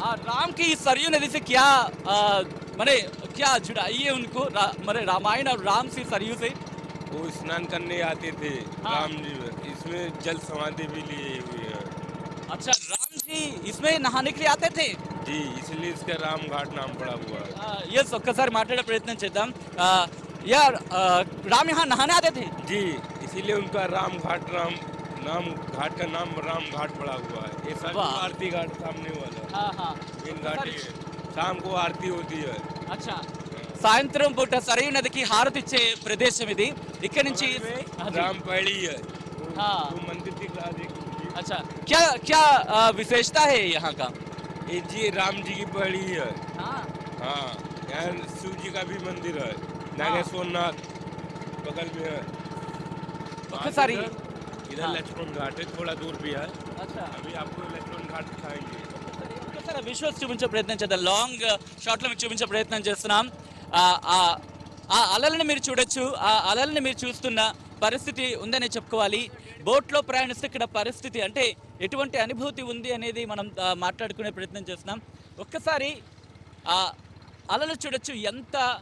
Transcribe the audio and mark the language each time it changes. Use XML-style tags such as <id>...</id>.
<hi>राम की सरयू नदी से क्या मैंने क्या जुड़ाई है उनको, मेरे रामायण और राम से सरयू से? वो स्नान करने आते थे। हाँ। राम जी इसमें जल समाधि भी लिए हुए हैं। अच्छा, राम जी इसमें नहाने के लिए आते थे? जी इसलिए इसका राम घाट नाम पड़ा हुआ है।</hi> <te>ఎస్ ఒక్కసారి మాట్లాడే ప్రయత్నం చేద్దాం యా రామ్</te> <hi>यहाँ नहाने आते थे जी इसीलिए उनका राम घाट नाम घाट का नाम राम घाट पड़ा हुआ है। ये सरयू वाह। आरती घाट सामने वाला हाँ हाँ मेन घाट ही है। शाम को आरती होती है।</hi> <te>అచ్చా సాయంత్రం పూట సరయూ నదికి హారతి ఇచ్చే ప్రదేశం ఇది ఇక్కడ నుంచి</te> <hi>हाँ जी। राम पैड़ी है हाँ। वो मंदिर दिख रहा है देखिए। अच्छा क्या क्या विशेषता है यहाँ का ये जी राम जी की पैड़ी है। हाँ हाँ यहाँ शिव जी का भी मंदिर है नागेश्वर नाथ बगल में है।</hi> <te>ఒక్కసారి</te> <hi>इधर हाँ। लक्ष्मण घाट है थोड़ा दूर भी है। अच्छा अभी आपको लक्ष्मण घाट दिखाएंगे।</hi> <te>ఒక్కసారి విజువల్స్ చూపించే ప్రయత్నం చేద్దాం లాంగ్ షాట్లో మీకు చూపించే ప్రయత్నం చేస్తున్నాం ఆ ఆ- ఆ అలలను మీరు చూడొచ్చు ఆ అలలను మీరు చూస్తున్న పరిస్థితి ఉందనే చెప్పుకోవాలి బోట్లో ప్రయాణిస్తే ఇక్కడ పరిస్థితి అంటే ఎటువంటి అనుభూతి ఉంది అనేది మనం మాట్లాడుకునే ప్రయత్నం చేస్తున్నాం ఒక్కసారి ఆ అలలు చూడొచ్చు ఎంత</te>